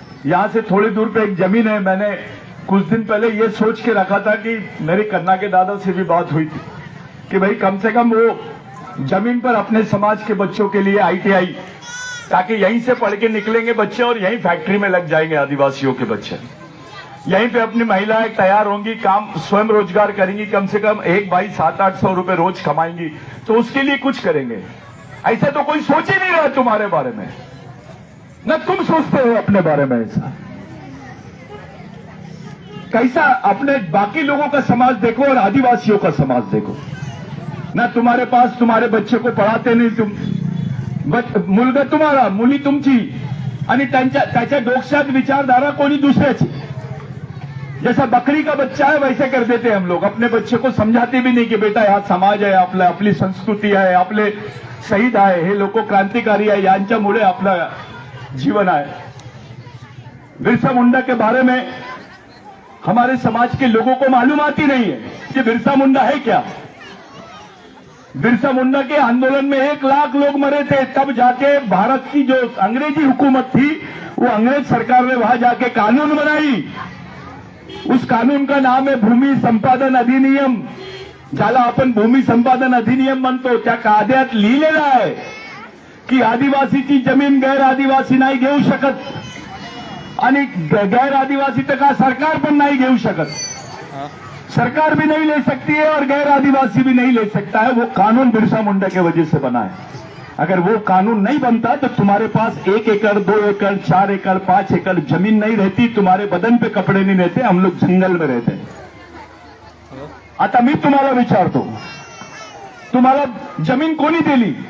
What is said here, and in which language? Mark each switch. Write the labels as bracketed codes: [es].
[hi] यहां से थोड़ी दूर पे एक जमीन है, मैंने कुछ दिन पहले ये सोच के रखा था कि मेरी कन्ना के दादा से भी बात हुई थी कि भाई कम से कम वो जमीन पर अपने समाज के बच्चों के लिए ITI, ताकि यहीं से पढ़ के निकलेंगे बच्चे और यहीं फैक्ट्री में लग जाएंगे आदिवासियों के बच्चे, यहीं पे अपनी महिलाएं तैयार होंगी, काम स्वयं रोजगार करेंगी, कम से कम एक भाई 700-800 रुपए रोज कमाएंगी, तो उसके लिए कुछ करेंगे। ऐसा तो कोई सोच ही नहीं रहा तुम्हारे बारे में, न तुम सोचते हो अपने बारे में ऐसा। कैसा अपने बाकी लोगों का समाज देखो और आदिवासियों का समाज देखो ना। तुम्हारे पास तुम्हारे बच्चे को पढ़ाते नहीं, तुम [mr] मुलगा तुम्हारा, मुली तुमची, आणि त्याच्या डोक्यात विचारधारा कोणी दुसऱ्याची। [hi] जैसा बकरी का बच्चा है वैसे कर देते हम लोग, अपने बच्चे को समझाते भी नहीं कि बेटा [mr] हा समाज आहे आपला, आपली संस्कृती आहे, आपले शहीद आहे, हे लोक क्रांतिकारी आहे, यांच्यामुळे आपलं जीवन आहे। [hi] बिरसा मुंडा के बारे में हमारे समाज के लोगों को मालूमात ही नहीं है कि बिरसा मुंडा है क्या। बिरसा मुंडा के आंदोलन में 1 लाख लोग मरे थे, तब जाके भारत की जो अंग्रेजी हुकूमत थी, वो अंग्रेज सरकार ने वहां जाके कानून बनाई। उस कानून का नाम है भूमि संपादन अधिनियम, [mr] ज्याला आपण भूमी संपादन अधिनियम म्हणतो। त्या कायद्यात लिहिलेलं आहे की आदिवासीची जमीन गैर आदिवासी नाही घेऊ शकत, आणि गैर आदिवासी तर का सरकार पण नहीं घेऊ शकत, [hi] सरकार भी नहीं ले सकती है और गैर आदिवासी भी नहीं ले सकता है। वो कानून बिरसा मुंडा के वजह से बना है। अगर वो कानून नहीं बनता तो तुम्हारे पास 1 एकड़ 2 एकड़ 4 एकड़ 5 एकड़ जमीन नहीं रहती, तुम्हारे बदन पे कपड़े नहीं रहते, हम लोग जंगल में रहते। [mr] आता मी तुम्हाला विचारतो, तुम्हाला जमीन कोणी दिली?